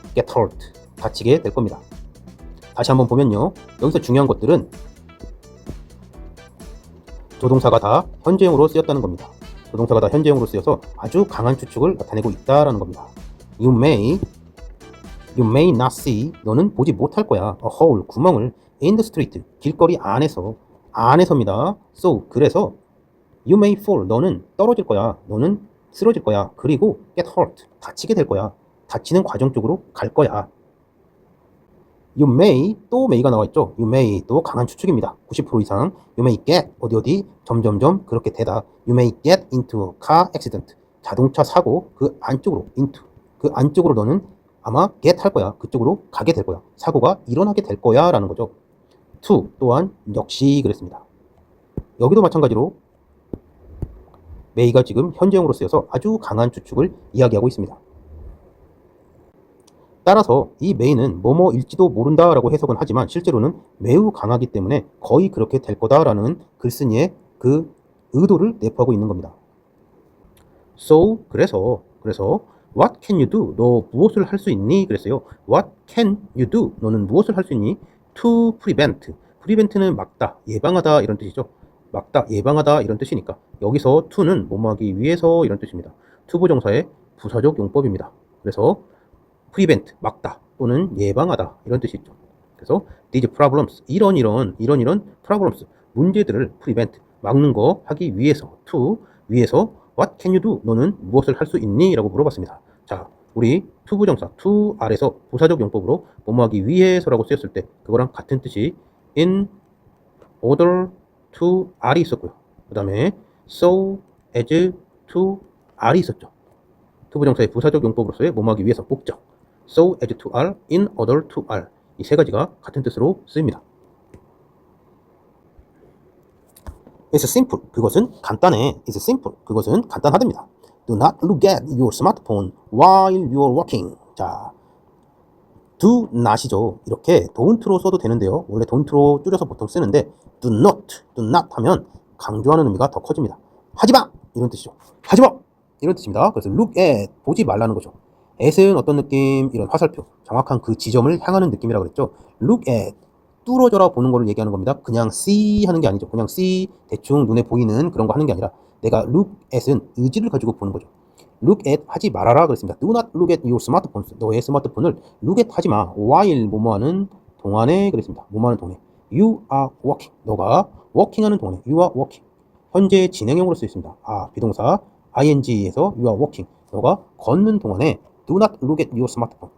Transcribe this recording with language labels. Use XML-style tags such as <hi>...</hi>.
<ko>get hurt, 다치게 될 겁니다. 다시 한번 보면요, 여기서 중요한 것들은 조동사가 다 현재형으로 쓰였다는 겁니다. 조동사가 다 현재형으로 쓰여서 아주 강한 추측을 나타내고 있다라는 겁니다.</ko> <en>You may not see,</en> <ko>너는 보지 못할 거야.</ko> <en>A hole,</en> <ko>구멍을</ko> <en>in the street,</en> <ko>길거리 안에서입니다. So, 그래서</ko> <en>you may fall,</en> <ko>너는 떨어질 거야. 너는 쓰러질 거야. 그리고</ko> <en>get hurt,</en> <ko>다치게 될 거야. 다치는 과정 쪽으로 갈 거야. You may, 또 may가 나와 있죠. You may, 또 강한 추측입니다. 90% 이상.</ko> <en>You may get,</en> <ko>어디, 점점점 그렇게 되다.</ko> <en>You may get into a car accident,</en> <ko>자동차 사고 그 안쪽으로, into, 그 안쪽으로 너는 아마 get 할 거야. 그쪽으로 가게 될 거야. 사고가 일어나게 될 거야 라는 거죠. to, 또한 역시 그랬습니다. 여기도 마찬가지로 may가 지금 현재형으로 쓰여서 아주 강한 추측을 이야기하고 있습니다. 따라서 이 may는 뭐뭐일지도 모른다 라고 해석은 하지만 실제로는 매우 강하기 때문에 거의 그렇게 될 거다라는 글쓴이의 그 의도를 내포하고 있는 겁니다.</ko> <en>So,</en> <ko>그래서</ko> <en>What can you do?</en> <ko>너 무엇을 할 수 있니? 그랬어요.</ko> <en>What can you do?</en> <ko>너는 무엇을 할 수 있니? To prevent. prevent는 막다, 예방하다 이런 뜻이죠. 막다, 예방하다 이런 뜻이니까 여기서 to는 뭐뭐하기 위해서 이런 뜻입니다. to 부정사의 부사적 용법입니다. 그래서 prevent, 막다 또는 예방하다 이런 뜻이 있죠. 그래서</ko> <en>these problems,</en> <ko>이런 problems, 문제들을 prevent, 막는 거 하기 위해서, to, 위해서 what can you do? 너는 무엇을 할 수 있니? 라고 물어봤습니다. 자, 우리 to 부정사, to 아래서 부사적 용법으로 뭐뭐하기 위해서라고 쓰였을 때 그거랑 같은 뜻이 in order to R이 있었고요. 그 다음에 so as to R이 있었죠. to 부정사의 부사적 용법으로서의 뭐뭐하기 위해서 목적, so as to R, in order to R, 이 세 가지가 같은 뜻으로 쓰입니다.</ko> <en>It's simple,</en> <ko>그것은 간단해. It's simple, 그것은 간단하답니다.</ko> <en>Do not look at your smartphone while you're walking.</en> <ko>자, do not이죠. 이렇게 don't로 써도 되는데요. 원래 don't로 줄여서 보통 쓰는데 do not 하면 강조하는 의미가 더 커집니다. 하지마! 이런 뜻이죠. 하지마! 이런 뜻입니다. 그래서 look at, 보지 말라는 거죠. at은 어떤 느낌? 이런 화살표, 정확한 그 지점을 향하는 느낌이라고 그랬죠. look at, 뚫어져라 보는 거를 얘기하는 겁니다. 그냥 see 하는 게 아니죠. 그냥 see, 대충 눈에 보이는 그런 거 하는 게 아니라 내가 look at은 의지를 가지고 보는 거죠. look at 하지 말아라 그랬습니다.</ko> <en>do not look at your smartphone.</en> <ko>너의 스마트폰을 look at 하지 마. while 뭐뭐하는 동안에 그랬습니다. 뭐뭐하는 동안에.</ko> <en>you are walking.</en> <ko>너가 walking 하는 동안에.</ko> <en>you are walking.</en> <ko>현재 진행형으로 쓰여 있습니다.</ko> <en>비동사 ing에서 you are walking.</en> <ko>너가 걷는 동안에</ko> <en>do not look at your smartphone.</en>